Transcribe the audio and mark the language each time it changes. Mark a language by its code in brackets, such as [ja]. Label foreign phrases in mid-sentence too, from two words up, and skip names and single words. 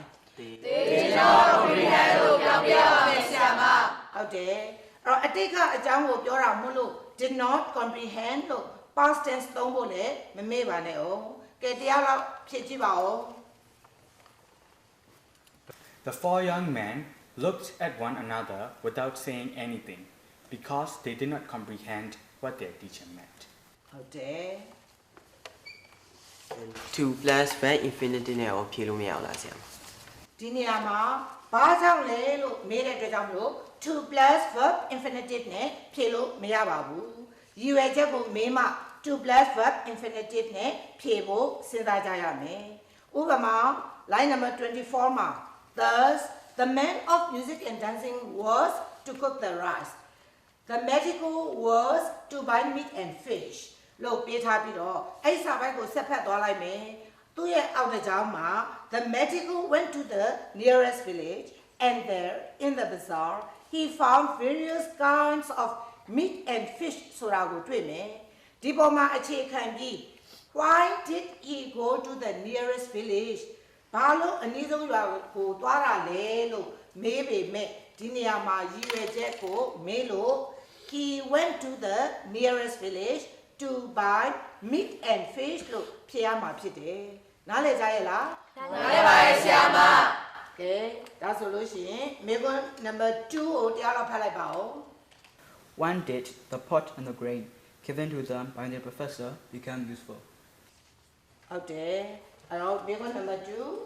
[my] တေချာ comprehend လို့ပြောပြပါမယ်ဆရာမ ဟုတ်တယ်အဲ့တော့အတိတ်ကအကြောင်းကိုပြောတာမို့လို့ [en] did not comprehend [my] လို့ [en] past tense [my] သုံးဖို့လည်းမမေ့ပါနဲ့အောင်ကဲတရားလောက်ဖြည့်ကြည့်ပါဦး [en] The four young men looked at one another without saying anything because they did not comprehend what their teacher meant. [my] ဟုတ်တယ် 2 [en] plus verb infinity [my] နဲ့ရောဖြေလို့မရဘူးလားဆရာမ ဒီနေရာမှာဘာကြောင့်လဲလို့မေးတဲ့အတွက်ကြောင့်မလို့ [en] to plus verb infinitive [my] နဲ့ဖြေလို့မရပါဘူးရည်ရွယ်ချက်ကိုမေးမှ [en] to plus verb infinitive [my] နဲ့ဖြေဖို့စဉ်းစားကြရမယ်ဥပမာ [en] line number 24 [my] မှာ [en] thus the man of music and dancing was to cook the rice the medical was to buy meat and fish [my] လို့ပေးထားပြီးတော့အဲ့စာ ပိုက်ကိုဆက်ဖက်သွားလိုက်မယ်သူ့ရဲ့အောက်တစ်ကြောင်းမှာ [en] the medical went to the nearest village and there in the bazaar he found various kinds of meat and fish [my] ဆိုတာကိုတွေ့မယ်ဒီပေါ်မှာအခြေခံပြီး [en] why did he go to the nearest village [my] ဘာလို့အနည်းဆုံးရွာကိုသွားတာလဲလို့မေးပေမဲ့ဒီနေရာမှာရည်ရွယ်ချက်ကိုမေးလို့ [en] he went to the nearest village to buy meat and fish [my] လို့ဖြေရမှာဖြစ်တယ်နားလည်ကြရဲ့လား နားလည်ပါရဲ့ဆရာမ ကဲဒါဆိုလို့ရှိရင်မေကွန်း number 2ကိုတရားလောက်ဖတ်လိုက်ပါဦး [en] One did the pot and the grain given to them by their professor become useful. [my] ဟုတ်တယ်အဲ့တော့မေကွန်း number 2